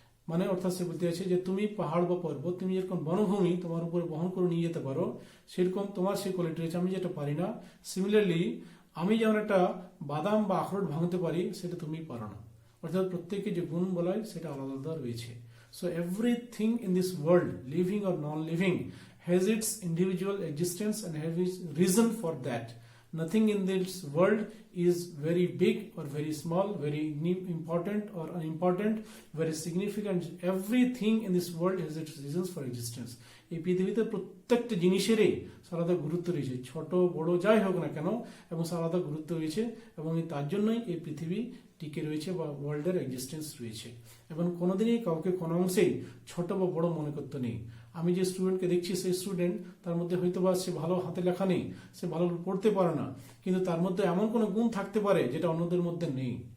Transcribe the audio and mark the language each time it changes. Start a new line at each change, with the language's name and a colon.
Bangla: মানে অর্থাৎ সে বলতে চাইছে যে তুমি পাহাড় বা পর্বত, তুমি যেরকম বনভূমি তোমার উপরে বহন করে নিয়ে যেতে পারো, সেরকম তোমার সেই কোয়ালিটি রয়েছে, আমি যেটা পারি না। সিমিলারলি আমি যেমন একটা বাদাম বা আখরোট ভাঙতে পারি, সেটা তুমি পারো না। অর্থাৎ প্রত্যেকে যে গুণ বলা হয় সেটা আলাদা আলাদা রয়েছে।
English: So everything in this world, living or non-living, has its individual existence and has its reason for that. Nothing in this world is very big or very small, very important or unimportant, very significant. Everything in this world has its reasons for existence.
Bangla: এই পৃথিবীতে প্রত্যেকটা জিনিসেরই আলাদা গুরুত্ব রয়েছে, ছোট বড় যাই হোক না কেন, এবং আলাদা গুরুত্ব রয়েছে। এবং তার জন্যই এই পৃথিবী টিকে রয়েছে বা ওয়ার্ল্ডের এক্সিস্টেন্স রয়েছে। এবং কোনোদিনই কাউকে কোনো অংশেই ছোট বা বড় মনে করতে নেই। আমি যে স্টুডেন্টকে দেখছি, সেই স্টুডেন্ট, তার মধ্যে হয়তো বা সে ভালো হাতে লেখা নেই, সে ভালো পড়তে পারে না, কিন্তু তার মধ্যে এমন কোনো গুণ থাকতে পারে যেটা অন্যদের মধ্যে নেই।